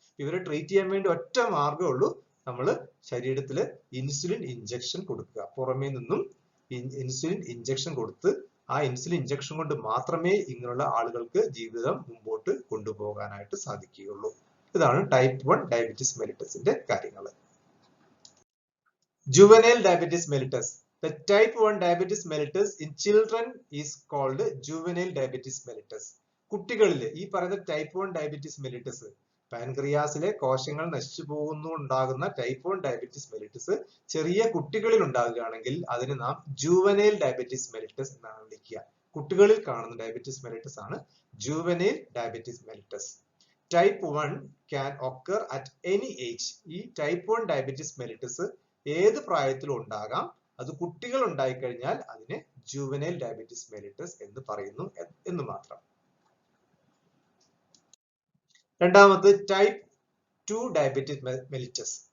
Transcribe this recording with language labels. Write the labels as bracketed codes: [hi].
[ml] ഇവരെ ട്രീറ്റ് ചെയ്യാൻ വേണ്ടി ഒറ്റ മാർഗ്ഗമേ ഉള്ളൂ, നമ്മൾ ശരീരത്തിൽ ഇൻസുലിൻ ഇഞ്ചക്ഷൻ കൊടുക്കുക. പുറമേ നിന്നും ഇൻസുലിൻ ഇഞ്ചക്ഷൻ കൊടുത്ത് ആ ഇൻസുലിൻ ഇഞ്ചക്ഷൻ കൊണ്ട് മാത്രമേ ഇങ്ങനെയുള്ള ആളുകൾക്ക് ജീവിതം മുമ്പോട്ട് കൊണ്ടുപോകാനായിട്ട് സാധിക്കുകയുള്ളൂ. ഇതാണ് ടൈപ്പ് 1 ഡയബറ്റിസ് മെലിറ്റസിന്റെ കാര്യങ്ങൾ. [en] Juvenile diabetes mellitus. The type 1 diabetes mellitus in children is called juvenile diabetes mellitus. [ml] കുട്ടികളിൽ ഈ പറയുന്ന ടൈപ്പ് 1 ഡയബറ്റിസ് മെലിറ്റസ്, പാൻക്രിയാസിലെ കോശങ്ങൾ നശിച്ചു ഉണ്ടാകുന്ന ടൈപ്പ് 1 ഡയബറ്റിസ് മെലിറ്റസ് ചെറിയ കുട്ടികളിൽ ഉണ്ടാകുകയാണെങ്കിൽ അതിന് നാം ജുവനൈൽ ഡയബറ്റിസ് മെലിറ്റസ് എന്നാണ് വിളിക്കുക. കുട്ടികളിൽ കാണുന്ന ഡയബറ്റിസ് മെലിറ്റസ് ആണ് juvenile diabetes mellitus. [en] Type 1 can occur at any age. [ml] ഈ ടൈപ്പ് 1 ഡയബറ്റിസ് മെലിറ്റസ് ഏത് പ്രായത്തിലും ഉണ്ടാകാം. അത് കുട്ടികൾ ഉണ്ടായിക്കഴിഞ്ഞാൽ അതിനെ ജുവനൈൽ ഡയബറ്റിസ് മെലിറ്റസ് എന്ന് പറയുന്നു എന്ന് മാത്രം. രണ്ടാമത് ടൈപ്പ് 2 ഡയബറ്റിസ് മെലിറ്റസ്.